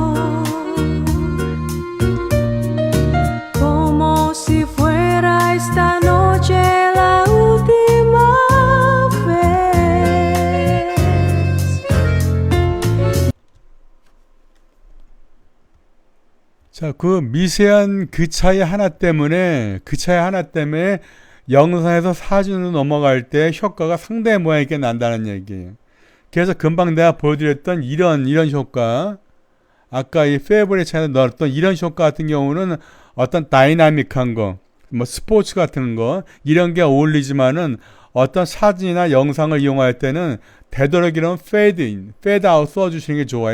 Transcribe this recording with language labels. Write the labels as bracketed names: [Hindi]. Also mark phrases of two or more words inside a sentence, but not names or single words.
[Spanish] como si fuera esta noche la última vez. [Korean] 자, 그 미세한 그 차이 하나 때문에 영상에서 사진으로 넘어갈 때 효과가 상당히 모양 있게 난다는 얘기예요. 그래서 금방 내가 보여드렸던 이런 효과, 아까 이 페이보릿 차이에 넣었던 이런 효과 같은 경우는 어떤 다이나믹한 거, 뭐 스포츠 같은 거 이런 게 어울리지만은 어떤 사진이나 영상을 이용할 때는 되도록이면 페이드 인, 페이드 아웃 써주시는 게 좋아요.